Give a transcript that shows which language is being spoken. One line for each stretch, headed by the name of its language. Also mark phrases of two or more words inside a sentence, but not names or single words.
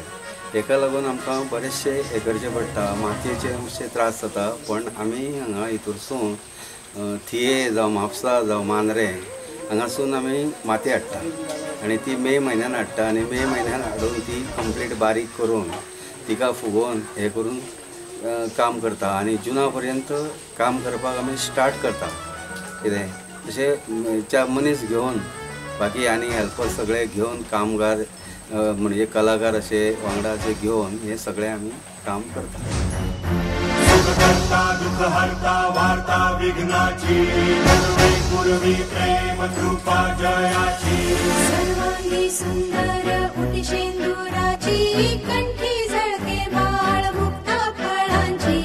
Konkani: हेका लागून आमकां बरेचशे हें करचें पडटा. मातयेचे मातशे त्रास जाता, पण आमी हांगा हितूरसून थिये जावं म्हापसा जावं मांद्रे हांगासून आमी माती हाडटा आनी ती मे म्हयन्यान हाडटा आनी मे म्हयन्यान हाडून ती कंप्लीट बारीक करून तिका फुगोवन हें करून काम करता आनी जुना पर्यंत काम करपाक आमी स्टार्ट करता. कितें तशें मनीस घेवन बाकी आनी हेल्पर सगळे घेवन कामगार म्हणजे कलाकार असे वांगडा असे घेवन हे सगळे आमी काम करता.
Marathi: दुःख हरता वार्ता विघ्नाची पूर्वी प्रेम कृपा जयाची सर्वांगी सुंदर उटी शेंदुराची कंठी झळके बाळ मुक्त फळांची